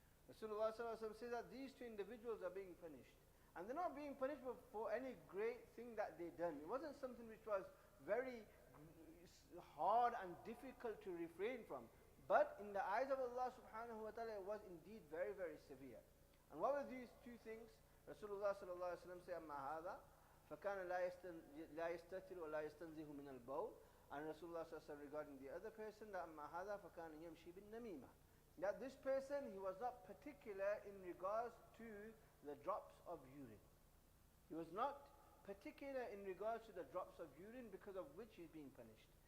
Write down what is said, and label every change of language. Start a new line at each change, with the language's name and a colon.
English: Rasulullah sallallahu alayhi wa sallam says that these two individuals are being punished. And they're not being punished for any great thing that they done. It wasn't something which was very hard and difficult to refrain from. But in the eyes of Allah subhanahu wa ta'ala, it was indeed very, very severe. And what were these two things?
Arabic: Rasulullah sallallahu alayhi wa sallam said, أَمَّا هَذَا فَكَانَ لَا يَسْتَتِرُ وَلَا يَسْتَنْزِهُ مِنَ الْبَوْلِ. And Rasulullah sallallahu alayhi wa sallam
English: regarding the other person, that
Arabic: أَمَّا هَذَا فَكَانَ يَمْشِي بِالنَّمِيمَةِ.
English: That this person, he was not particular in regards to the drops of urine. He was not particular in regards to the drops of urine, because of which he's being punished.